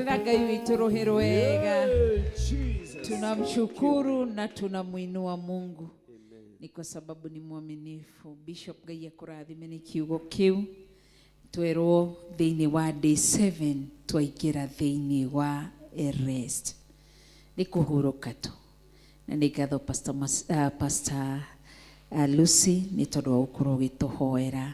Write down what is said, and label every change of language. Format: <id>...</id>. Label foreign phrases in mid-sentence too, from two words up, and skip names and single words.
<ki>Ngai witũ rũhĩ rwega.</ki> <sw>Tunamshukuru na tunamuinua Mungu. Ni kwa sababu ni mwaminifu.</sw> <ki>Bishop Ngai akũrathime nĩ kiugo kĩu. Twerwo thĩinĩ wa day 7 twaingĩra thĩinĩ wa rest. Nĩ kũhurũka tu. Na nĩ ngatho Pastor Lucy nĩ tondũ wa gũkorwo ũgĩtũhoera.</ki>